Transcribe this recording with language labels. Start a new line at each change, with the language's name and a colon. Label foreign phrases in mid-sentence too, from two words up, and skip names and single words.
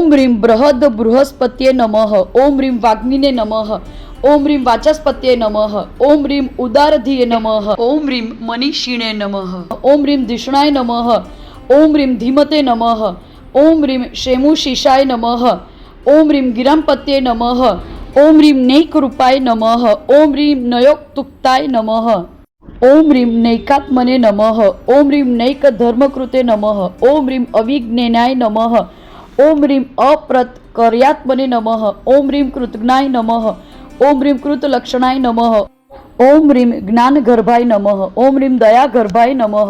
Sanskrit: ह्रीं बृहद बृहस्पत्ये नमः ओम ह्रीं वाग्मिने नमः ओम ह्रीं वाचस्पत्ये नमः ओम ह्रीं उदारधिये नमः ओम ह्रीं मनीषिणे नमः ओम ह्रीं धिषणाय नमः ओम ह्रीं धीमते नमः ओम ह्रीं शेमुशिषाय नमः ओम ह्रीं गिरांपत्ये नमः ओम ह्रीं नैकरूपाय नमः ओम ह्रीं नयोक्तुक्ताय नमः ઓમ રીમ નૈકાત્મને નમઃ. ઓમ રીમ નૈક ધર્મકૃતે નમઃ. ઓમ રીમ અવિજ્ઞેનાય નમઃ. ઓમ રીમ અપ્રતકર્યાત્મને નમઃ. ઓમ રીમ કૃતજ્ઞાય નમઃ. ઓમ રીમ કૃતલક્ષણાય નમઃ. ઓમ રીમ જ્ઞાનગર્ભાય નમઃ. ઓમ રીમ દયાગર્ભાય નમઃ.